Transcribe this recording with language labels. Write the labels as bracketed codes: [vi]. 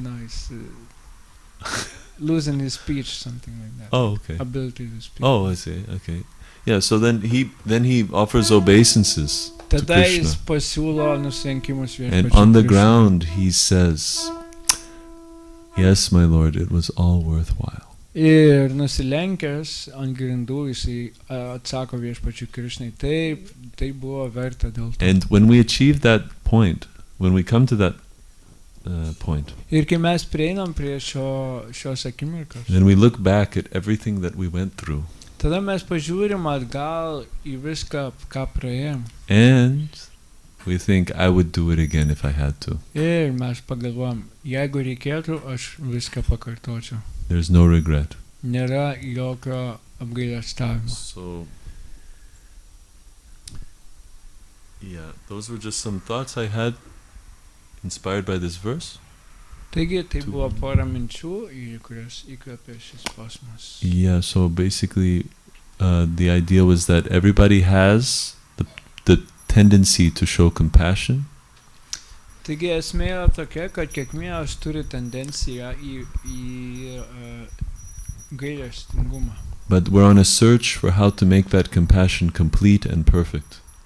[en] no, he's losing his speech, something like that. Oh, okay. Ability to speak. Oh, I see. Okay. Yeah, so then he offers obeisances to [lt] Tada jis [en] Krishna. [lt] pasiūlo nusilenkimus [en] And [lt] viešpačiui [en] on the [lt] Krishnui. [en] ground he says, yes, my Lord, it was all worthwhile. [lt] Ir nusilenkęs ant grindų jisai atsako viešpačiui Krishnai, taip, tai buvo verta dėl to. [en] And when we achieve that point, when we come to that point, [lt] Ir kai mes prieinam prie šios akimirkos, [en] then we look back at everything that we went through, [lt] tada mes pažiūrim atgal į viską, ką praėjom. [en] and we think, I would do it again if I had to. [lt] Ir mes pagalvojam, jeigu reikėtų, aš viską pakartočiau. [en] There's no regret. [lt] Nėra jokio apgailestavimo. [en] So, yeah, those were just some thoughts I had inspired by this verse. [lt] Taigi, tai buvo pora minčių, į kurias įkvėpė šis posmas. [en] Yeah, so basically, the idea was that everybody has the tendency to show compassion, [lt] Taigi, esmė yra tokia, kad kiekvienas turi tendenciją į gailestingumą. [en] but we're on a search for how to make that compassion complete and perfect.